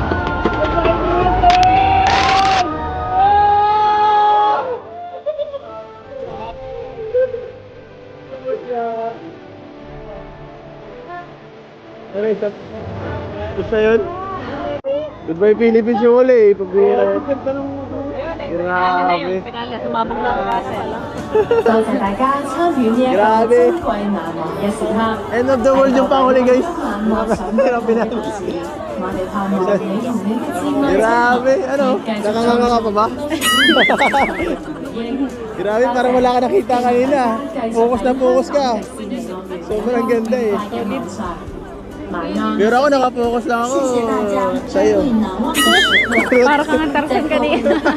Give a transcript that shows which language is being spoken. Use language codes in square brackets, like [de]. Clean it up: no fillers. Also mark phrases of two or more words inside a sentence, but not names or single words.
[tl] Ano ito? Gusto yun? Goodbye Philippines yung uli. Pagbira yun. Grabe. Sumabog na ako kasi. [yue] 多謝大家參與呢一個 [tl] Grabe. [yue] 珍貴難忘嘅時刻。 [en] End of the world [tl] yung panghuli guys. Grabe na. [yue] 我哋盼望你同你嘅摯愛 [tl] Grabe. Ano? Nakanganga ka pa ba? Grabe, parang wala ka nakita kanina. Focus na focus ka. Sobrang ganda eh. Pero ako nakapokus lang ako sa'yo. Parang kang Tarzan kanina.